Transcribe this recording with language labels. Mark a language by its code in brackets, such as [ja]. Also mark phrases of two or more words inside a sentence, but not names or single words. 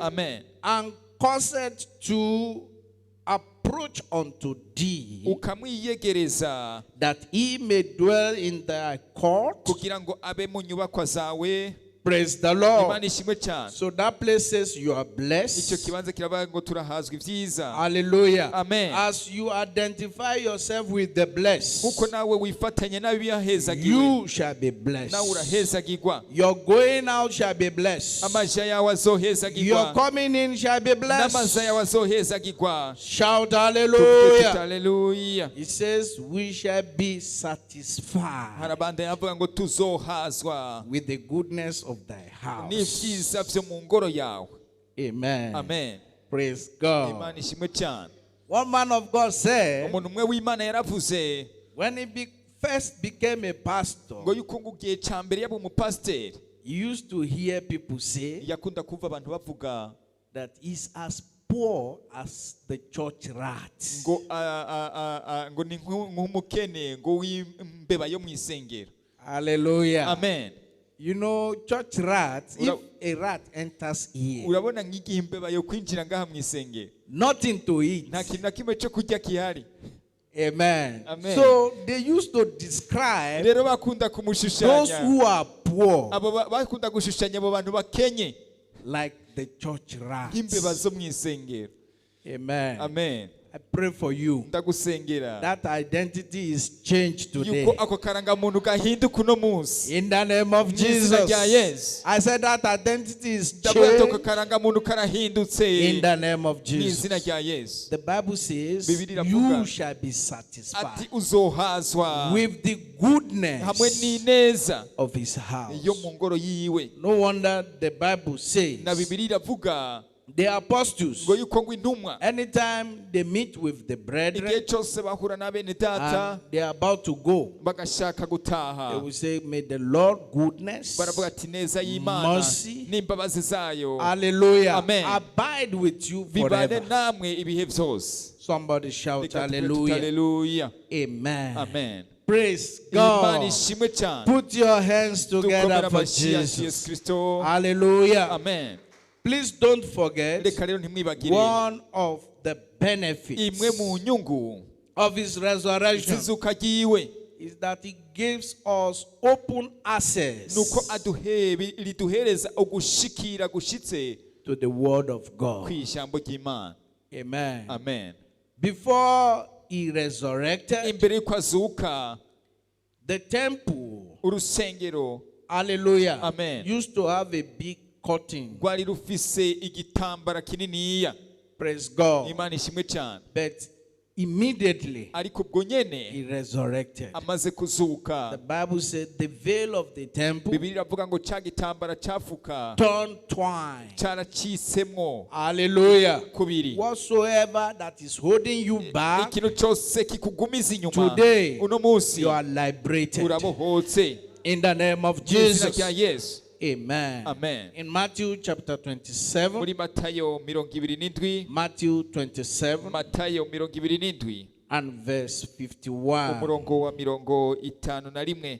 [en] Amen. And caused to approach unto thee, [rn] ukamwiyegereza [en] that he may dwell in thy court. [rn] kugira ngo abe mu nyubakwa zawe. [en] Praise the Lord. [rn] Imana ishimwe cyane. [en] So that place says you are [rn] Icyo [en] blessed. [rn] kibanza kiravuga ngo turahazwa ibyiza. [en] Hallelujah. [rn] Amen. [en] As you identify yourself with the blessed, [rn] Nkuko nawe wifatanya n'abiyahezagiwe, [en] you shall be [rn] nawe [en] blessed. [rn] urahezagirwa. [en] Your going out shall be blessed. [rn] Amaja yawe [en] Your [rn] azohezagirwa, [en] coming in shall be [rn] n'amaza [en] blessed. [rn] yawe azohezagirwa. [en] Shout [rn] Tuvuge tuti [en] hallelujah. [rn] haleluya. [en] It says we shall be satisfied [rn] Harabanda yavuga ngo tuzohazwa [en] with the goodness of thy house. [rn] n'ibyiza byo mu ngoro yawe. [en] Amen. [rn] Amen. [en] Praise God. [rn] Imana ishimwe cyane. [en] One man of God said, [rn] Umuntu umwe w'Imana yaravuze [en] when he first became a pastor, [rn] ngo yuko ngo igihe cya mbere yaba umupasiteri [en] he used to hear people say [rn] yakunda kumva abantu bavuga [en] that he's as poor as the church rats. [rn] ngo ngo ni nk'umukene ngo w'imbeba yo mu isengero. [en] Hallelujah. [rn] Amen. [en] You know, church rats, if a rat enters here, [rn] Urabona nk'igihe imbeba yo kwinjira ngaha mu isengero, [en] nothing to eat. [rn] nta kintu na kimwe cyo kurya gihari. [en] Amen. [rn] Amen. [en] So they used to describe [rn] Rero bakunda [en] those [rn] kumushushanya, [en] who are poor [rn] abo bakunda gushushanya abo bantu bakenye [en] like the church [rn] nk'imbeba [en] rats. [rn] zo mu isengero. [en] Amen. [rn] Amen. [en] I pray for you. [rn] Ndagusengera [en] That identity is changed today. [rn] yuko ako karangamuntu gahinduka uno munsi. [en] In the name of [rn] Mu izina rya [en] Jesus. [rn] Yesu. [en] I said that identity is [rn] Ndavuga ati ako [en] changed [rn] karangamuntu karahindutse [en] in the name of [rn] mu [en] Jesus. [rn] izina rya Yesu. [en] The Bible says [rn] Bibiliya iravuga, [en] you shall be satisfied [rn] ati uzohazwa [en] with the [rn] hamwe [en] goodness [rn] n'ineza [en] of his house. [rn] yo mu ngoro yiwe. [en] No wonder the Bible says [rn] Na Bibiliya iravuga [en] the apostles, [rn] ngo yuko ngo intumwa [en] anytime they meet with the brethren [rn] igihe cyose bahura na bene data [en] and they are about to go, [rn] bagashaka gutaha [en] they will say, may the Lord goodness, [rn] baravuga ati neza y'Imana [en] mercy, [rn] n'imbabazi zayo [en] hallelujah, [rn] Amen. [en] abide with you [rn] bibane [en] forever. [rn] namwe ibihe byose. [en] Somebody shout [rn] Reka tuvuge tuti [en] hallelujah. [rn] haleluya. [en] Amen. [rn] Amen. [en] Praise [rn] Imana [en] God. [rn] ishimwe cyane. [en] Put your hands together [rn] Dukomere [en] for [rn] amashyi yacu Yesu [en] Jesus. [rn] Kristo. [en] Hallelujah. [rn] Amen. [en] Please don't forget [rn] Reka rero ntimwibagire [en] one of the benefits [rn] imwe mu nyungu [en] of his resurrection [rn] zizuka ryiwe [en] is that he gives us open access [rn] nuko riduhereza ugushikira gushitse [en] to the word of [rn] ku [en] God. [rn] ijambo ry'Imana. [en] Amen. [rn] Amen. [en] Before he resurrected, [rn] Imbere y'uko azuka [en] the temple, [rn] urusengero [en] hallelujah, [rn] Amen. [en] used to have a big curtain. [rn] rwari rufise igitambara kininiya. [en] Praise God. [rn] Imana ishimwe cyane. [en] But immediately [rn] Ariko ubwo nyene [en] he resurrected. [rn] amaze kuzuka, [en] The Bible said the veil of the temple [rn] Bibiliya iravuga ngo cya gitambara cyafuka [en] turned twine. [rn] cyaracisemwo [en] Hallelujah. [rn] kubiri. [en] Whatsoever that is holding you back, [rn] Ikintu cyose kikugumiza inyuma [en] today [rn] uno munsi [en] you are liberated. [rn] urabohotse [en] In the name of [rn] mu izina [en] Jesus. [rn] rya Yesu. [en] Amen. [rn] Amen. [en] In Matthew chapter 27, [rn] Muri Matayo 27, [en] Matthew 27 [rn] Matayo 27 [en] and verse 51. [rn] umurongo wa 51.